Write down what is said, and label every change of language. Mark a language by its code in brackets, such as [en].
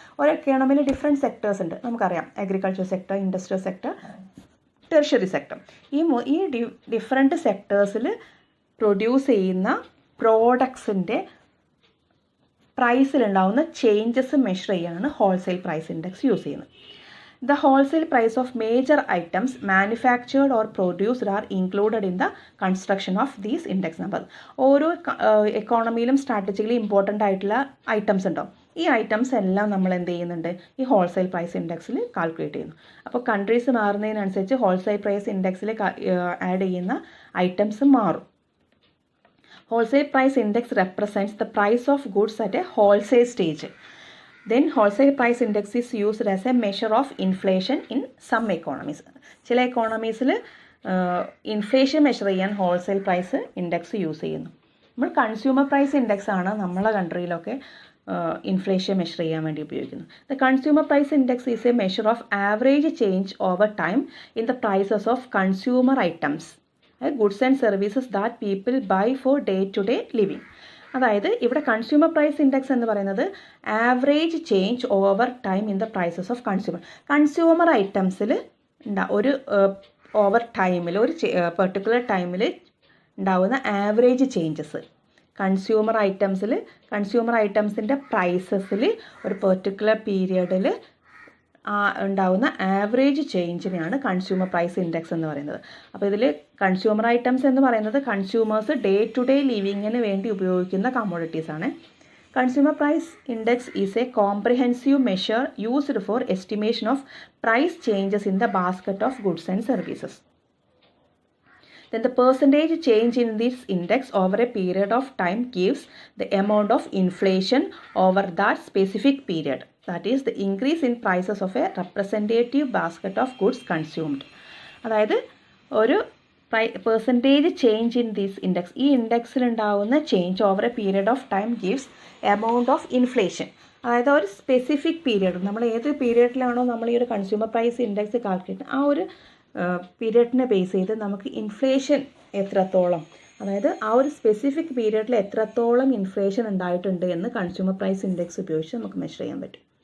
[ml] ഒരു എക്കോണമിയിൽ different sectors ഉണ്ട്, നമുക്കറിയാം. Agriculture sector, industrial sector, tertiary sector. ഈ ഡിഫറെൻറ്റ് സെക്ടേഴ്സിൽ പ്രൊഡ്യൂസ് ചെയ്യുന്ന പ്രോഡക്ട്സിൻ്റെ പ്രൈസിലുണ്ടാവുന്ന ചേഞ്ചസ് മെഷർ ചെയ്യാനാണ് ഹോൾസെയിൽ പ്രൈസ് ഇൻഡെക്സ് യൂസ് ചെയ്യുന്നത്. [en] The wholesale price of major items manufactured or produced are included in the construction of these index numbers. [ml] ഓരോ എക്കോണമിയിലും strategically important ആയിട്ടുള്ള items ഉണ്ടാവും. ഈ items എല്ലാം നമ്മൾ എന്ത് ചെയ്യുന്നുണ്ട്? ഈ ഹോൾസെയിൽ പ്രൈസ് ഇൻഡെക്സിൽ കാൽക്കുലേറ്റ് ചെയ്യുന്നു. അപ്പോൾ കൺട്രീസ് മാറുന്നതിനനുസരിച്ച് ഹോൾസെയിൽ പ്രൈസ് ഇൻഡെക്സിൽ ആഡ് ചെയ്യുന്ന ഐറ്റംസ് മാറും. [en] Wholesale price index represents the price of goods at a wholesale stage. Then wholesale price index is used as a measure of inflation in some economies. [ml] ചില എക്കോണമീസിൽ inflation measure ചെയ്യാൻ wholesale price index use ചെയ്യുന്നു. നമ്മൾ consumer price index ആണ് നമ്മളെ കൺട്രിയിലൊക്കെ inflation measure ചെയ്യാൻ വേണ്ടി ഉപയോഗിക്കുന്നത്. [en] The consumer price index is a measure of average change over time in the prices of consumer items, goods and services that people buy for day to day living. [ml] അതായത് ഇവിടെ consumer price index എന്ന് പറയുന്നത് [en] average change over time in the prices of consumer [ml] ഐറ്റംസിൽ ഒരു over ടൈമിൽ ഒരു particular ടൈമിൽ ഉണ്ടാവുന്ന average changes consumer ഐറ്റംസിൻ്റെ പ്രൈസസിൽ ഒരു പെർട്ടിക്കുലർ പീരിയഡിൽ ഉണ്ടാകുന്ന ആവറേജ് ചേഞ്ചിനെയാണ് കൺസ്യൂമർ പ്രൈസ് ഇൻഡെക്സ് എന്ന് പറയുന്നത്. അപ്പോൾ ഇതിൽ കൺസ്യൂമർ ഐറ്റംസ് എന്ന് പറയുന്നത് കൺസ്യൂമേഴ്സ് ഡേ ടു ഡേ ലിവിങ്ങിന് വേണ്ടി ഉപയോഗിക്കുന്ന കമ്മോഡിറ്റീസ് ആണ്. [en] Consumer price index is a comprehensive measure used for estimation of price changes in the basket of goods and services. Then the percentage change in this index over a period of time gives the amount of inflation over that specific period. That is the increase in prices of a representative basket of goods consumed. [ml] അതായത് ഒരു [en] percentage change in this index, [ml] ഈ ഇൻഡെക്സിലുണ്ടാവുന്ന [en] Change over a period of time gives amount of inflation. [ml] അതായത് ഒരു specific period, നമ്മൾ ഏത് പീരിയഡിലാണോ നമ്മൾ ഈ ഒരു കൺസ്യൂമർ പ്രൈസ് ഇൻഡെക്സ് കാൽക്കുലേറ്റ്, ആ ഒരു പീരിയഡിനെ ബേസ് ചെയ്ത് നമുക്ക് ഇൻഫ്ലേഷൻ എത്രത്തോളം, അതായത് ആ ഒരു സ്പെസിഫിക് പീരിയഡിൽ എത്രത്തോളം ഇൻഫ്ലേഷൻ ഉണ്ടായിട്ടുണ്ട് എന്ന് കൺസ്യൂമർ പ്രൈസ് ഇൻഡെക്സ് ഉപയോഗിച്ച് നമുക്ക് മെഷർ ചെയ്യാൻ പറ്റും.